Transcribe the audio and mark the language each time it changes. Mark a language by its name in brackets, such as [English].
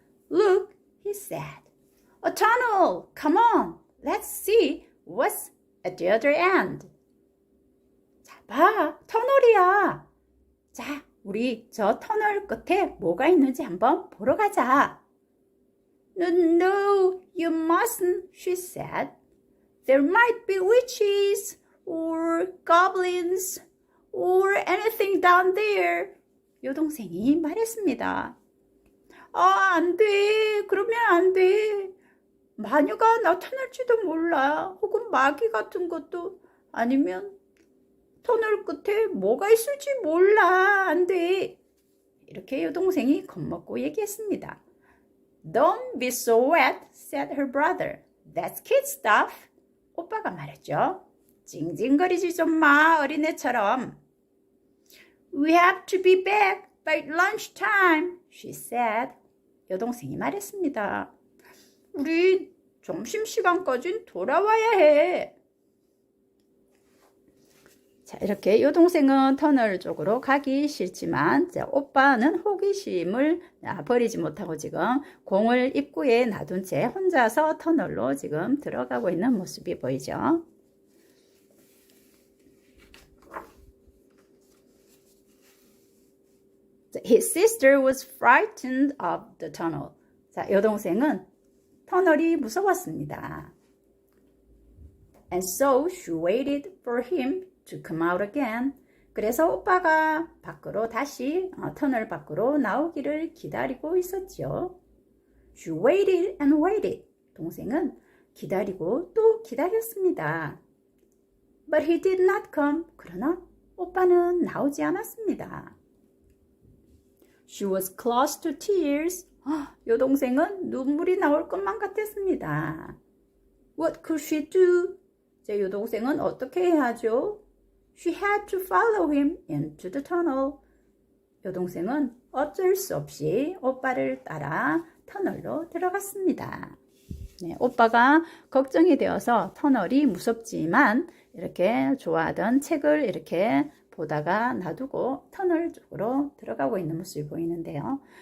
[English] Look, he said. A tunnel. Come on. Let's see what's at the other end. [Korean] 자, 봐. 터널이야. 자, 우리 저 터널 끝에 뭐가 있는지 한번 보러 가자. [English] No, you mustn't, she said. There might be witches or goblins or anything down there. [Korean] 여동생이 말했습니다. 아, 안 돼. 그러면 안 돼. 마녀가 나타날지도 몰라. 혹은 마귀 같은 것도, 아니면 터널 끝에 뭐가 있을지 몰라. 안 돼. 이렇게 여동생이 겁먹고 얘기했습니다. [English] Don't be so wet, said her brother. That's kid stuff. [Korean] 오빠가 말했죠. 징징거리지 좀 마, 어린애처럼. [English] We have to be back by lunchtime, she said. [Korean] 여동생이 말했습니다. 우리 점심시간까진 돌아와야 해. 자, 이렇게 여동생은 터널 쪽으로 가기 싫지만, 자, 오빠는 호기심을 버리지 못하고 지금 공을 입구에 놔둔 채 혼자서 터널로 지금 들어가고 있는 모습이 보이죠. [English] His sister was frightened of the tunnel. [Korean] 자, 여동생은 터널이 무서웠습니다. [English] And so she waited for him to come out again. [Korean] 그래서 오빠가 밖으로 다시 터널 밖으로 나오기를 기다리고 있었죠. [English] She waited and waited. [Korean] 동생은 기다리고 또 기다렸습니다. [English] But he did not come. [Korean] 그러나 오빠는 나오지 않았습니다. [English] She was close to tears. [Korean] 여동생은 눈물이 나올 것만 같았습니다. [English] What could she do? [Korean] 제 여동생은 어떻게 해야 하죠? [English] She had to follow him into the tunnel. [Korean] 여동생은 어쩔 수 없이 오빠를 따라 터널로 들어갔습니다. 네, 오빠가 걱정이 되어서 터널이 무섭지만 이렇게 좋아하던 책을 이렇게 보다가 놔두고 터널 쪽으로 들어가고 있는 모습이 보이는데요.